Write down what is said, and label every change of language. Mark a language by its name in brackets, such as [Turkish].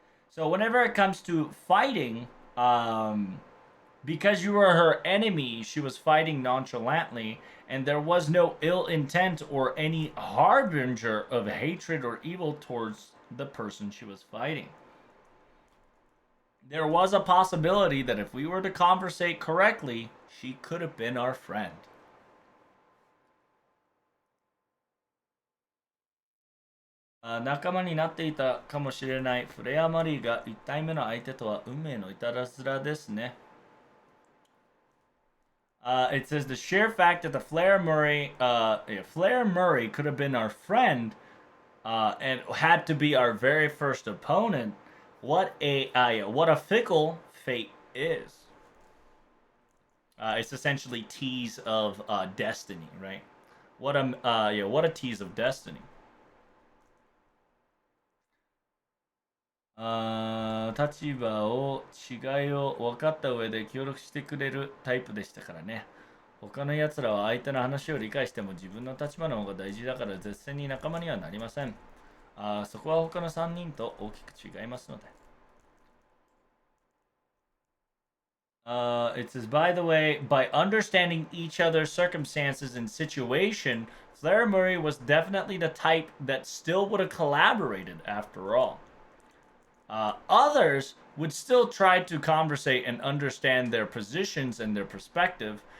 [English] So whenever it comes to fighting, um, because you were her enemy, she was fighting nonchalantly, and there was no ill intent or any harbinger of hatred or evil towards the person she was fighting. There was a possibility that if we were to conversate correctly, she could have been our friend. [Japanese] Ah, 仲間になっていたかもしれないフレア・マリーが1体目の相手とは運命のいたずらですね。 [English] It says the sheer fact that the Flair Murray could have been our friend and had to be our very first opponent. What a fickle fate is. It's essentially tease of destiny, right? What a tease of destiny. [Japanese] 立場を違いを分かった上で協力してくれるタイプでしたからね。他の奴らは相手の話を理解しても自分の立場の方が大事だから絶対に仲間にはなりません。そこは他の3人と大きく違いますので。 [English] It says, by the way, by understanding each other's circumstances and situation, Flair Murray was definitely the type that still would have collaborated after all. Others would still try to conversate and understand their positions and their perspective.